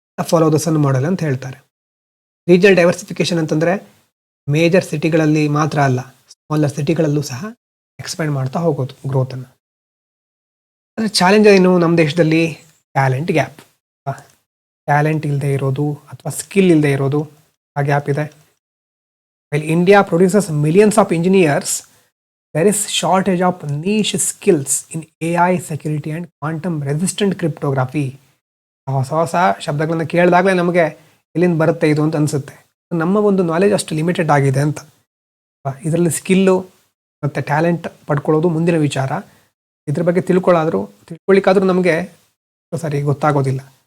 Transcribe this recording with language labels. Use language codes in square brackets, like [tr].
[kn] Follow the sun model ಅಂತ ಹೇಳ್ತಾರೆ. Regional diversification ಅಂತಂದರೆ ಮೇಜರ್ ಸಿಟಿಗಳಲ್ಲಿ ಮಾತ್ರ ಅಲ್ಲ, ಸ್ಮಾಲರ್ ಸಿಟಿಗಳಲ್ಲೂ ಸಹ ಎಕ್ಸ್ಪ್ಯಾಂಡ್ ಮಾಡ್ತಾ ಹೋಗೋದು ಗ್ರೋತನ್ನು. ಆದರೆ ಚಾಲೆಂಜ್ ಏನು ನಮ್ಮ ದೇಶದಲ್ಲಿ? Talent gap. ಟ್ಯಾಲೆಂಟ್ ಇಲ್ಲದೆ ಇರೋದು ಅಥವಾ ಸ್ಕಿಲ್ ಇಲ್ಲದೆ ಇರೋದು, ಆ ಗ್ಯಾಪ್ ಇದೆ. [en] While India produces millions of engineers, there is shortage of niche skills in AI security and quantum resistant cryptography. [kn] ಹೊಸ ಶಬ್ದಗಳನ್ನು ಕೇಳಿದಾಗಲೇ ನಮಗೆ ಎಲ್ಲಿಂದ ಬರುತ್ತೆ ಇದು ಅಂತ ಅನಿಸುತ್ತೆ. ನಮ್ಮ ಒಂದು ನಾಲೆಜ್ ಅಷ್ಟು ಲಿಮಿಟೆಡ್ ಆಗಿದೆ ಅಂತ. ಇದರಲ್ಲಿ ಸ್ಕಿಲ್ಲು ಮತ್ತು ಟ್ಯಾಲೆಂಟ್ ಪಡ್ಕೊಳ್ಳೋದು ಮುಂದಿನ ವಿಚಾರ. ಇದ್ರ ಬಗ್ಗೆ ತಿಳ್ಕೊಳ್ಳಿಕ್ಕಾದರೂ ನಮಗೆ ಸರಿ ಗೊತ್ತಾಗೋದಿಲ್ಲ.